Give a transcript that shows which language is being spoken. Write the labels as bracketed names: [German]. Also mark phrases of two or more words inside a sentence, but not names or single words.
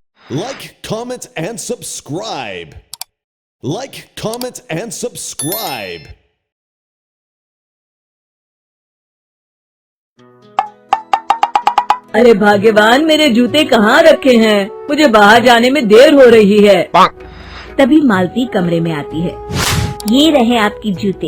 [English] Like, comment, and subscribe. Like, comment, and subscribe. [Hindi] अरे भाग्यवान, मेरे जूते कहाँ रखे हैं? मुझे बाहर जाने में देर हो रही है। तभी मालती कमरे में आती है। ये रहे आपकी जूते।